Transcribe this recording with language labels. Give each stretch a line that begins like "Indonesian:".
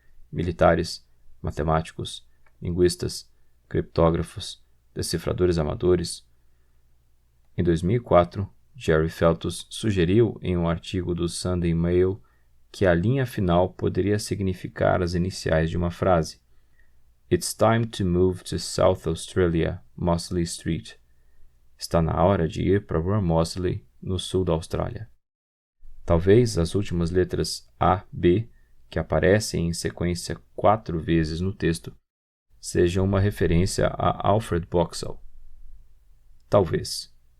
Portuguese: Militares, matemáticos, linguistas, criptógrafos, decifradores amadores. Em 2004, Jerry Feltus sugeriu em um artigo do Sunday Mail que a linha final poderia significar as iniciais de uma frase.
English: It's time to move to South Australia, Mosley Street.
Portuguese: Está na hora de ir para Rua Mosley, no sul da Austrália. Talvez as últimas letras A, B, que aparecem em sequência 4 vezes no texto, sejam uma referência a Alfred Boxall. Talvez.